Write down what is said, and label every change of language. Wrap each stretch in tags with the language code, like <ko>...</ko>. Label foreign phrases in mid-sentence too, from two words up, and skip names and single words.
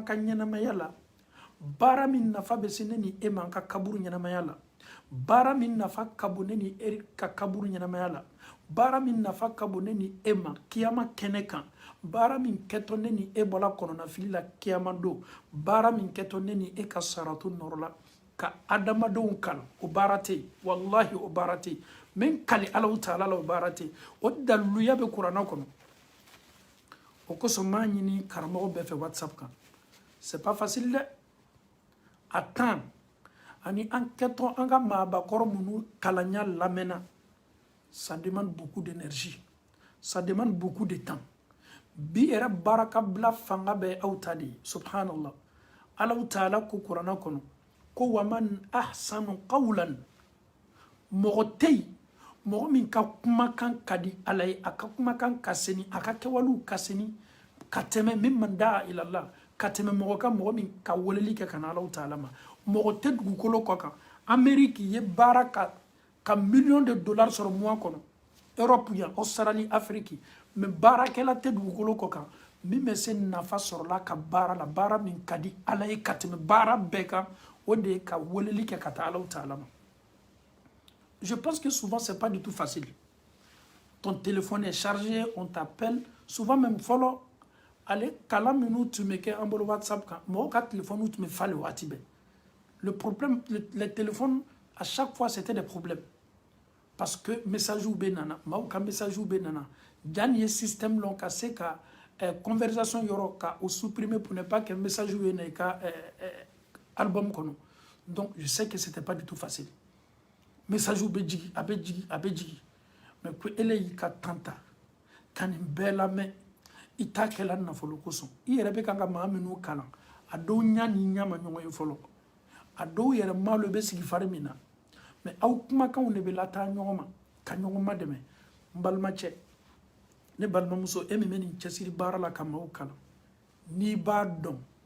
<bm>ka ɲɛnamaya la baara min nafa bɛ se ne ni e ma an ka kaburu ɲɛnamaya la baara min nafa ka bon ne ni e ka kaburu ɲɛnamaya la baara min nafa ka bon ne ni e ma kiyama kɛnɛ kan baara min kɛtɔ ne ni e bɔla kɔnɔnafili la kiyama don baara min kɛtɔ ne ni e ka saratu nɔrɔ la ka adamadenw kalan o baara tɛ yen wallahi o baara tɛ yen min kali Alahu Taala la o baara tɛ yen o daliluya bɛ kuranɛ kɔnɔ o kosɔn m'a ɲini karamɔgɔ bɛɛ fɛ WhatsApp kan</bm> <fr>c'est pas facile</fr> <bm>dɛ a temps ani an kɛtɔ an ka maabakɔrɔ minnu kalanya lamɛnna</bm> <fr>ça demande beaucoup d'énergie ça demande beaucoup de temps</fr> <bm>bi yɛrɛ baarakabila fanga bɛ aw ta de ye subhanallah Alahu Taala ko kuranɛ kɔnɔ ko</bm> <ar>waman ahsanu qawlan</ar> <bm>mɔgɔ tɛ yen mɔgɔ min ka kumakan ka di ala ye a ka kumakan ka seni a ka kɛwalew ka seni ka tɛmɛ min</bm> <ar>man daa ilallah</ar> <bm>ka tɛmɛ mɔgɔ ka mɔgɔ min ka weleli kɛ ka na Alahu Taala ma mɔgɔ tɛ dugukolo kɔ kan Amérique ye baara ka</bm> <fr>million de dollars</fr> <bm>sɔrɔ mois kɔnɔ Europe yan Australie Afrique mais baarakɛla tɛ dugukolo kɔ kan min bɛ se nafa sɔrɔla ka baara la baara min ka di ala ye ka tɛmɛ baara bɛɛ kan o de ye ka weleli kɛ ka taa Alahu Taala ma</bm> <fr>je pense que souvent c'est pas du tout facile ton téléphone est chargé on t'appelle souvent même</fr> <bm>fɔlɔ ale kalan minnu tun bɛ kɛ an bolo WhatsApp kan mɔgɔw ka téléphone tun bɛ falen waati bɛɛ</bm> <fr>le problème les téléphones à chaque fois c'était des problèmes parce que</fr> <bm>message bɛ nana maaw ka message bɛ nana janni ye système lɔn ka se ka conversation yɔrɔ ka o supprimer</bm> <fr>pour ne pas que</fr> <bm>message ye na i ka album kɔnɔ</bm> <fr>donc je sais que c'était pas du tout facile</fr> <bm>message bɛ jigi a bɛ jigi a bɛ jigi mais ko ele y'i ka temps ta ka nin bɛɛ lamɛn i t'a kɛla nafolo kosɔn i yɛrɛ bɛ kan ka maa minnu kalan a dɔw ɲa ni ɲa ma ɲɔgɔn ye fɔlɔ a dɔw yɛrɛ malo bɛ sigi fari min na mais aw kumakanw de bɛ lataa ɲɔgɔn ma ka ɲɔgɔn ma dɛmɛ n balimacɛ ne balimamuso e min bɛ nin cɛsiri baara la ka maaw kalan n'i b'a dɔn</bm>